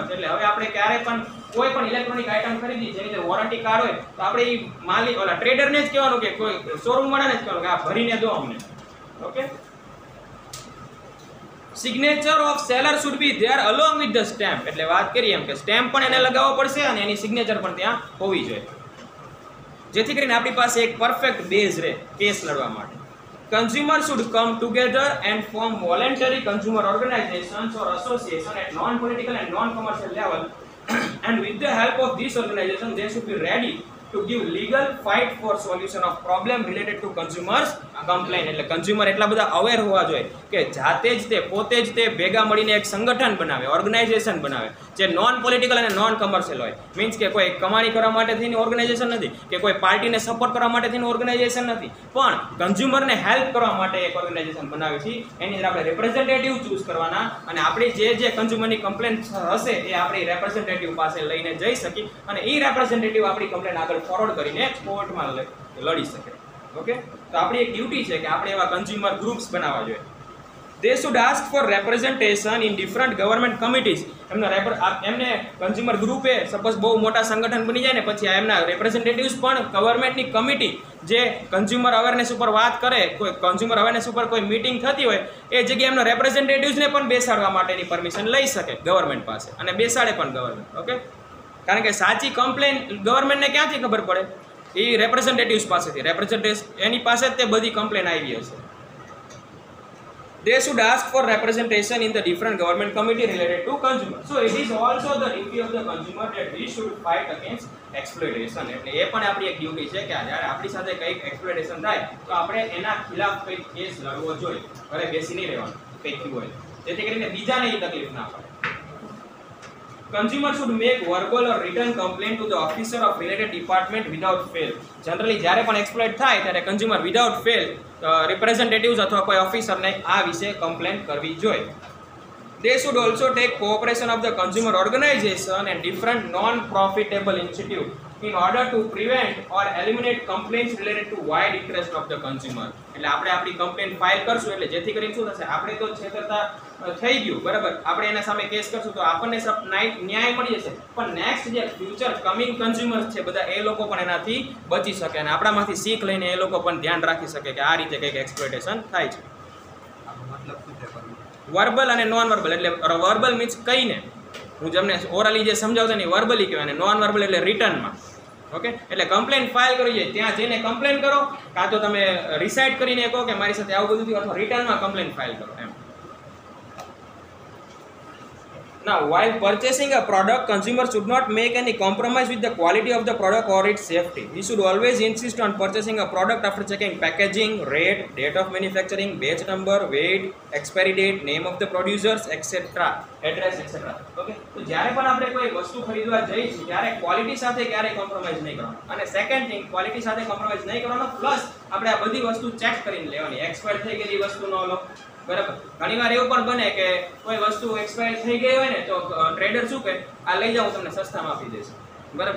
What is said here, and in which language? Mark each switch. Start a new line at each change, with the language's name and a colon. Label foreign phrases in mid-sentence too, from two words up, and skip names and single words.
Gujarati: એટલે હવે આપણે ક્યારે પણ કોઈ પણ
English: electronic item
Gujarati: ખરીદી જેની અંદર
English: warranty card
Gujarati: હોય તો આપણે એ માલિક ઓલા ટ્રેડરને જ કહેવાનું કે કોઈ શોરૂમ વાળાને જ કહેવાનું કે આ ભરીને દો અમને.
English: Okay, signature of seller should be there along with the stamp.
Gujarati: એટલે વાત કરીએ એમ કે સ્ટેમ્પ પણ એને લગાવવો પડશે અને એની સિગ્નેચર પણ ત્યાં હોવી જોઈએ, જેથી કરીને આપણી પાસે એક
English: perfect base
Gujarati: રહે કેસ લડવા માટે.
English: Consumers should come together and form voluntary consumer organizations or associations at non-political and non-commercial level, and with the help of these organizations, they should be ready to give legal fight for solution of problem related to consumers complaint.
Gujarati: એટલે કન્ઝ્યુમર એટલા બધા અવેર હોવા જોઈએ કે જાતે જ તે પોતે જ તે ભેગા મળીને એક સંગઠન બનાવે, ઓર્ગેનાઇઝેશન બનાવે જે
English: non political
Gujarati: અને
English: non commercial
Gujarati: હોય. મીન્સ કે કોઈ કમાણી કરવા માટે થઈને ઓર્ગેનાઇઝેશન નથી કે કોઈ પાર્ટીને સપોર્ટ કરવા માટે થઈને ઓર્ગેનાઇઝેશન નથી, પણ કન્ઝ્યુમરને હેલ્પ કરવા માટે એક ઓર્ગેનાઇઝેશન બનાવી છે. એની અંદર આપણે
English: representative choose
Gujarati: કરવાના અને આપણી જે કન્ઝ્યુમરની કમ્પ્લેન્ટ હશે એ આપણી રેપ્રેઝેન્ટેટિવ પાસે લઈને જઈ શકી અને એ રેપ્રેઝેન્ટેટિવ આપણી કમ્પ્લેન્ટ આગળ ફોરવર્ડ કરીને કોર્ટમાં લડી શકે. ઓકે, તો આપણી એક ડ્યુટી છે કે આપણે એવા
English: consumer groups
Gujarati: બનાવવા જોઈએ.
English: They should ask for representation in different government committees.
Gujarati: એમને કન્ઝ્યુમર ગ્રુપે સપોઝ બહુ મોટા સંગઠન બની જાય ને પછી એમના રેપ્રેઝેન્ટેટિવ્સ પણ ગવર્મેન્ટની કમિટી જે
English: consumer awareness
Gujarati: ઉપર વાત કરે, કોઈ
English: consumer awareness
Gujarati: ઉપર કોઈ મીટિંગ થતી હોય એ જગ્યાએ એમના રેપ્રેઝેન્ટેટિવ્સને પણ બેસાડવા માટેની પરમિશન લઈ શકે ગવર્મેન્ટ પાસે અને બેસાડે પણ ગવર્મેન્ટ. ઓકે, કારણ કે સાચી કમ્પ્લેન ગવર્મેન્ટને ક્યાંથી ખબર પડે? એ રેપ્રેઝેન્ટેટિવ્સ પાસેથી. રેપ્રેઝેન્ટેટિવ્સ એની પાસે જ તે બધી કમ્પ્લેન આવી હશે.
English: They should ask for representation in the different government committee related to consumer. So it is also the duty of the consumer that we should fight against exploitation.
Gujarati: એટલે એ પણ આપણી એક ડ્યુટી છે કે જ્યારે આપણી સાથે કંઈક એક્સપ્લોઇટેશન થાય તો આપણે એના ખિલાફ કંઈક કેસ લડવો જોઈએ, ઘરે બેસી નહીં રહેવાનું કંઈક હોય, જેથી કરીને બીજાને એ તકલીફ ના પડે.
English: Consumer should make verbal or written complaint to the officer of related department without fail.
Gujarati: Generally જ્યારે પણ એક્સપ્લોઇટ થાય ત્યારે
English: consumer without fail representatives
Gujarati: અથવા કોઈ ઓફિસરને આ વિશે કમ્પ્લેન કરવી જોઈએ.
English: They should also take cooperation of the consumer organization and different non-profitable institute in order to prevent or eliminate complaints related to wide interest of the consumer.
Gujarati: એટલે આપણે આપણી
English: complain file
Gujarati: કરશું એટલે જેથી કરીને શું થશે, આપણે તો છેતરતા થઈ ગયું બરાબર, આપણે એના સામે કેસ કરશું તો આપણને ન્યાય મળી જશે, પણ નેક્સ્ટ જે
English: future coming consumers
Gujarati: છે બધા એ લોકો પણ એનાથી બચી શકે અને આપણામાંથી શીખ લઈને એ લોકો પણ ધ્યાન રાખી શકે કે આ રીતે કંઈક એક્સપ્લોઇટેશન થાય છે. વર્બલ અને
English: non verbal.
Gujarati: એટલે
English: verbal means
Gujarati: કહીને, હું તમને ઓરલી જે સમજાવતો ને વર્બલી કહેવાય, અને
English: non verbal
Gujarati: એટલે રિટર્નમાં. ઓકે, એટલે
English: complain file
Gujarati: કરવી જોઈએ ત્યાં જઈને કમ્પ્લેન કરો, કાં તો તમે રિસાઇડ કરીને કહો કે મારી સાથે આવું બધું થયું, અથવા રિટર્નમાં
English: complain file
Gujarati: કરો એમ.
English: Now, while purchasing a product, consumers should not make any compromise with the quality of the product or its safety. We should always insist on purchasing a product after checking packaging, rate, date of manufacturing, batch number, weight, expiry date, name of the producers, etc., address, etc. Okay?
Gujarati: તો જ્યારે પણ આપણે કોઈ વસ્તુ ખરીદવા જઈશું ત્યારે ક્વોલિટી સાથે ક્યારેય કોમ્પ્રોમાઇઝ નહીં કરવાનો. અને
English: second thing,
Gujarati: ક્વોલિટી સાથે કોમ્પ્રોમાઇઝ નહીં કરવાનો, પ્લસ આપણે આ બધી વસ્તુ ચેક કરીને લેવાની. એક્સપાયર થઈ ગયેલી વસ્તુ ન લો બરાબર. ઘણીવાર એવું પણ બને કે કોઈ વસ્તુ એક્સપાયર થઈ ગઈ હોય ને તો ટ્રેડર શું કહે, આ લઈ જાઓ તમને સસ્તામાં આપી દેશે બરાબર.